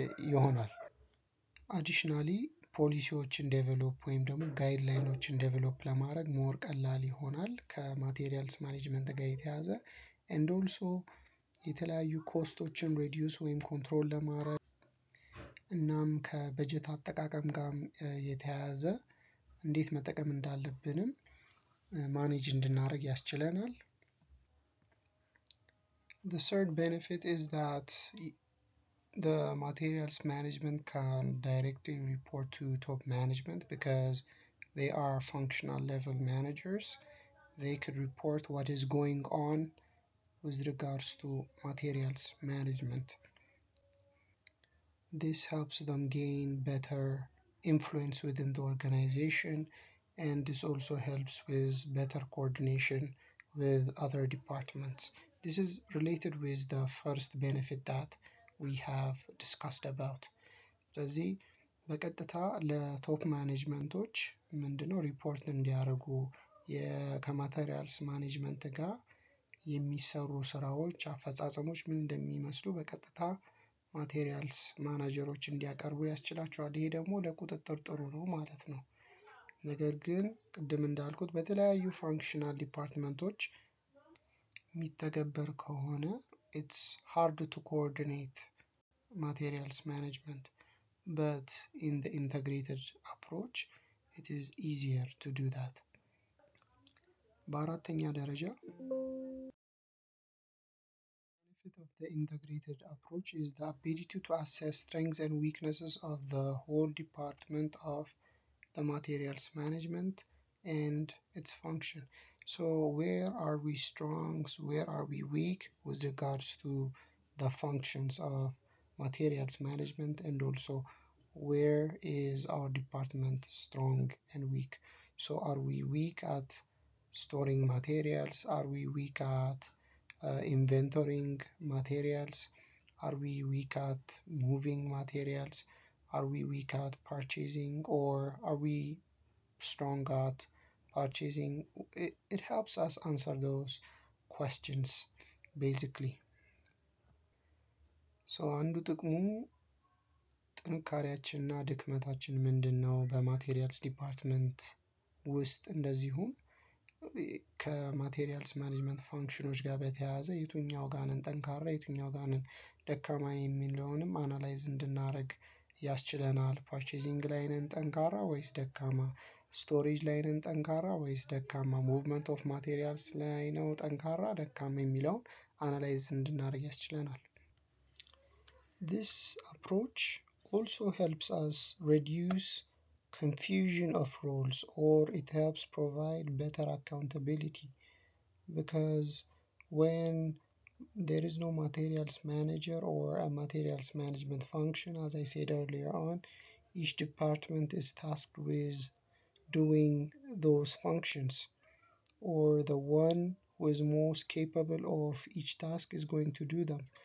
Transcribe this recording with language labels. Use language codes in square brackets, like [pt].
[am] ይሆናል። አዲሽናሊ ፖሊሲዎችን ዴቨሎፕ ወይም ደግሞ ጋይድላይኖችን ዴቨሎፕ ለማድረግ ሞር ቀላል ይሆናል ከማቴሪያልስ ማኔጅመንት ጋር የተያዘ [en] ኤንድ ኦልሶ [am] የተለያዩ ኮስቶችን ሬዲዩስ ወይም ኮንትሮል ለማድረግ እናም ከበጀት አጠቃቀም ጋር የተያያዘ እንዴት መጠቀም እንዳለብንም ማኔጅ እንድናደርግ ያስችለናል። [en] The third benefit is that the materials management can directly report to top management because they are functional level managers. They could report what is going on with regards to materials management. This helps them gain better influence within the organization, and this also helps with better coordination with other departments. This is related with the first benefit that we have discussed about. [am] ስለዚህ በቀጥታ ለቶፕ ማኔጅመንቶች ምንድነው ሪፖርት እንዲያደርጉ ከማቴሪያልስ ማኔጅመንት ጋር የሚሰሩ ስራዎች አፈጻጸሞች ምን እንደሚመስሉ በቀጥታ ማቴሪያልስ ማናጀሮች እንዲያቀርቡ ያስችላቸዋል። ይሄ ደግሞ ለቁጥጥር ጥሩ ነው ማለት ነው። ነገር ግን ቅድም እንዳልኩት በተለያዩ ፋንክሽናል ዲፓርትመንቶች የሚተገበር ከሆነ [en] it's hard to coordinate materials management, but in the integrated approach it is easier to do that. [am] በአራተኛ ደረጃ [en] benefit of the integrated approach is the ability to assess strengths and weaknesses of the whole department of the materials management and its function. So where are we strong, where are we weak with regards to the functions of materials management, and also where is our department strong and weak. So are we weak at storing materials? Are we weak at inventorying materials? Are we weak at moving materials? Are we weak at purchasing, or are we strong at purchasing? It helps us answer those questions basically. [am] So አንዱ ጥቅሙ ጥንካሬያችንና ድክመታችን ምንድነው በማቴሪያልስ ዲፓርትመንት ውስጥ እንደዚሁም ከማቴሪያልስ ማኔጅመንት ፋንክሽኖች ጋር በተያያዘ የቱኛው ጋር ነን ጠንካራ የቱኛው ጋር ነን ደካማ የሚለውንም አናላይዝ እንድናደርግ ያስችለናል። ፐርቼዚንግ ላይ ነን ጠንካራ ወይስ ደካማ? ስቶሬጅ ላይ ነን ጠንካራ ወይስ ደካማ? ሙቭመንት ኦፍ ማቴሪያልስ ላይ ነው ጠንካራ ደካማ የሚለውን አናላይዝ እንድናደርግ ያስችለናል። [en] This approach also helps us reduce confusion of roles, or it helps provide better accountability, because when there is no materials manager or a materials management function, as I said earlier on, each department is tasked with doing those functions, or the one who is most capable of each task is going to do them.